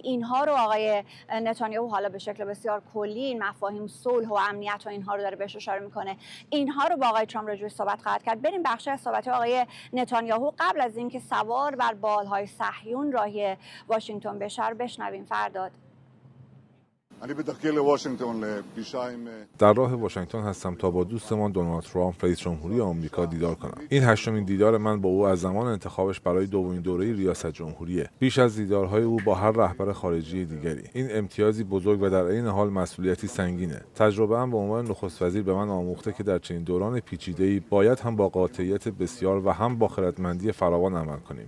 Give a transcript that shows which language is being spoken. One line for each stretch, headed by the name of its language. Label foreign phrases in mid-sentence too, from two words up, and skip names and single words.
Persian: اینها رو آقای نتانیاهو حالا به شکل بسیار کلی این مفاهیم صلح و امنیت و اینها رو داره بهش اشاره میکنه. اینها رو با آقای ترامپ راجعش صحبت خواهد کرد. بریم بخش از صحبت آقای نتانیاهو قبل از اینکه سوار بر بالهای صهیون راهی واشنگتن بشه رو بشنویم. فرداد.
Hebrew: אני בדרכי לוושינגטון לפגישה עם
Persian: در راه واشنگتن هستم تا با دوستمان دونالد ترامپ رئیس جمهوری آمریکا دیدار کنم. این هشتمین دیدار من با او از زمان انتخابش برای دومین دوره ریاست جمهوریه. بیش از دیدارهای او با هر رهبر خارجی دیگری. این امتیازی بزرگ و در عین حال مسئولیتی سنگینه. تجربه‌ام به عنوان نخست وزیر به من آموخته که در چنین دوران پیچیده‌ای باید هم با قاطعیت بسیار و هم با خردمندی فراوان عمل کنیم.